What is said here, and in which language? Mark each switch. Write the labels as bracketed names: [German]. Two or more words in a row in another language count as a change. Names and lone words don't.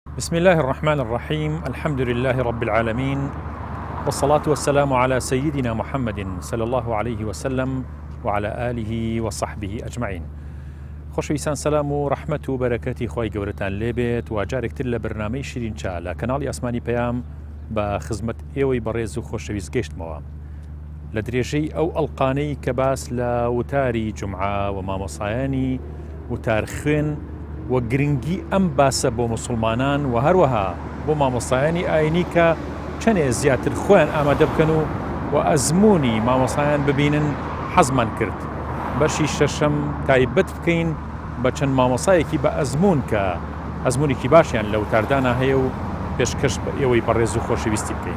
[Arabic] بسم الله الرحمن الرحيم. الحمد لله رب العالمين، والصلاة والسلام على سيدنا محمد صلى الله عليه وسلم وعلى آله وصحبه أجمعين. [Central Kurdish] خۆشەویستان سەلام و ڕەحمەت و بەرەکەتی خۆی گەورەتان لێبێت و جارێکتر لە بەرنامەی شیرینچا لە کەناڵی ئاسمانی پەیام بە خزمەت ئێوەی بەڕێز و خۆشەویست گەیشتمەوە لە درێژەی ئەو ئەڵقانەی کە باس لە وتاری جومعە و مامۆسایانی وتار خوێن و گرنگی ئەم باسە بۆ موسڵمانان و هەروەها بۆ مامۆسایانی ئاینی کە چەندێ زیاتر خۆیان ئامادە بکەن و ئەزموونی مامۆسایان ببینن حەزمان کرد بەشی شەشەم تایبەت بکەین بە چەند مامۆسایەکی بە ئەزمون کە ئەزمونێکی باشیان لە وتاردانە هەیە و پێشکەش بە ئێوەی بەڕێز و خۆشەویستی بکەین.